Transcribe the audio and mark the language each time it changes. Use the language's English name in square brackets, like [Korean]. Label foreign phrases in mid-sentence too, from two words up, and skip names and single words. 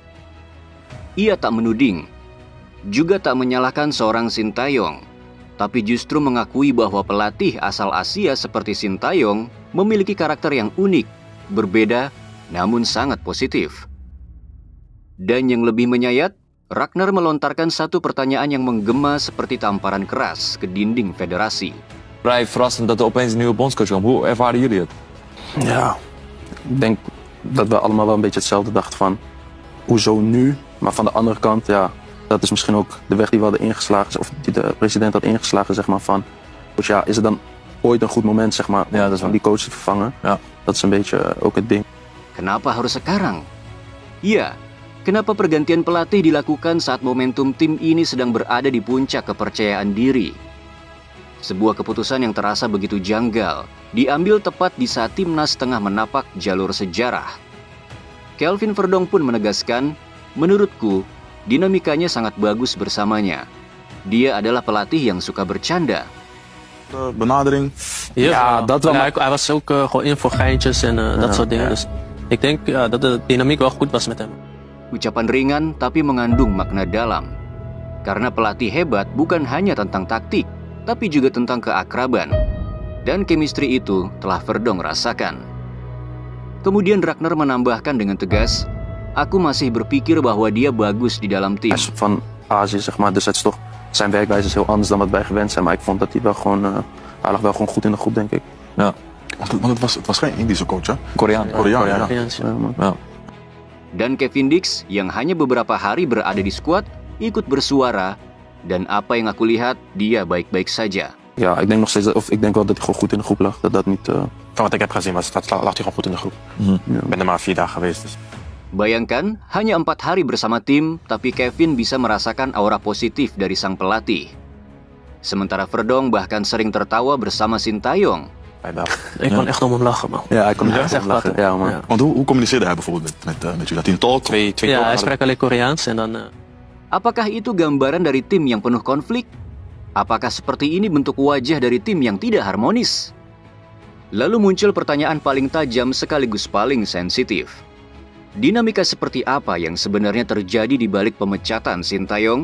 [Indonesian] Ia tak menuding, juga tak menyalahkan seorang Sintayong, tapi justru mengakui bahwa pelatih asal Asia seperti Sintayong memiliki karakter yang unik, berbeda, namun sangat positif. Dan yang lebih menyayat, Ragnar melontarkan satu pertanyaan yang menggema seperti tamparan keras ke dinding federasi. [Dutch] Vrij verrassend dat er opeens een nieuwe bondscoach kwam. Hoe ervaren jullie het? Ja, ik denk dat we allemaal wel een beetje hetzelfde dachten van, hoezo nu? Maar van de andere kant, ja, dat is misschien ook de weg die we hadden ingeslagen, of die de president had ingeslagen, zeg maar, van, dus ja, is het dan ooit een goed moment, zeg maar, Ja, dat is om die coach te vervangen? Ja. Dat is een beetje ook het ding. [Indonesian] Kenapa harus sekarang? Ya, kenapa pergantian pelatih dilakukan saat momentum tim ini sedang berada di puncak kepercayaan diri? Sebuah keputusan yang terasa begitu janggal, diambil tepat di saat timnas tengah menapak jalur sejarah. Kelvin Verdong pun menegaskan, menurutku, dinamikanya sangat bagus bersamanya. Dia adalah pelatih yang suka bercanda. [Dutch] Benadering. Ja, dat wel, maar hij was ook gewoon in voor geintjes en dat soort dingen. Dus ik denk dat de dynamiek wel goed was met hem. [Indonesian] Ucapan ringan tapi mengandung makna dalam. Karena pelatih hebat bukan hanya tentang taktik, tapi juga tentang keakraban. [English] Dan chemistry [Indonesian] itu telah Verdong rasakan. Kemudian Ragnar menambahkan dengan tegas, aku masih berpikir bahwa dia bagus di dalam tim. [Dutch] Hij is van Azië, zeg maar, dus het is toch, zijn werkwijze is heel anders dan wat wij gewend zijn, maar ik vond dat hij wel gewoon, hij lag wel gewoon goed in de groep, denk ik. Ja. Want het was geen Indische coach, hè? Koreaan. Koreaan, ja. Ja. [Indonesian] Dan Kevin Dix yang hanya beberapa hari berada di skuad ikut bersuara, dan apa yang aku lihat, dia baik-baik saja. [Dutch] Ja, ik denk nog steeds, of ik denk wel dat hij gewoon goed in de groep lag, dat dat niet... Van wat ik heb gezien lag hij gewoon goed in de groep. Ik ben er maar 4 dagen geweest. Dus. Bayangkan, hanya 4 hari bersama tim, tapi Kevin bisa merasakan aura positif dari sang pelatih. Sementara Verdong bahkan sering tertawa bersama Sintayong. Ik kon echt om hem lachen, man. Ja, hij kon er Ja, echt echt om lachen. lachen. Ja, man. Ja. Want hoe communiceerde hij bijvoorbeeld met jullie? Dat hij een talk? Twee Ja, hij talken spreekt alleen Koreaans en dan... [Indonesian] Apakah itu gambaran dari tim yang penuh konflik? Apakah seperti ini bentuk wajah dari tim yang tidak harmonis? Lalu muncul pertanyaan paling tajam sekaligus paling sensitif. Dinamika seperti apa yang sebenarnya terjadi di balik pemecatan Sintayong?